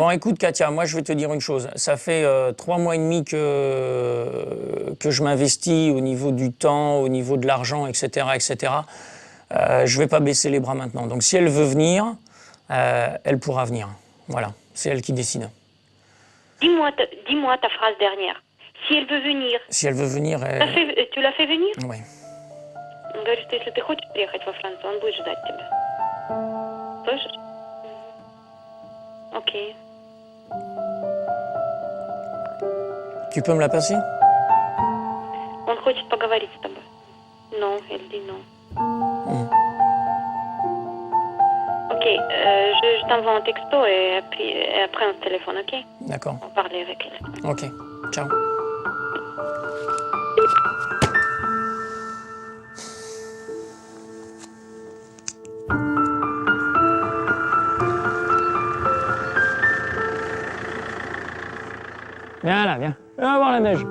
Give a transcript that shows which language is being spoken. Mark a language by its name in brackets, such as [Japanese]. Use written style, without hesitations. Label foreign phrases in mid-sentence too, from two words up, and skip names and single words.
[French] Bon, écoute, Katia, moi, je vais te dire une chose. Ça fait 3 mois et demi que je m'investis au niveau du temps, au niveau de l'argent, etc., etc. Je vais pas baisser les bras maintenant. Donc, si elle veut venir... elle pourra venir. Voilà, c'est elle qui décide. Dis-moi ta phrase dernière. Si elle veut venir... Si elle veut venir... Tu l'as fait venir? Oui. [Russian] Он говорит, что если ты хочешь приехать во Францию, он будет ждать тебя. Слышишь? Окей. [French] Tu peux me la passer? [Russian] Он хочет поговорить с тобой. [French] Non, elle dit non. Ok, je t'envoie un texto et après on se téléphone, ok? D'accord. On va parler avec elle. Ok, ciao. Viens là, viens. Viens voir la neige.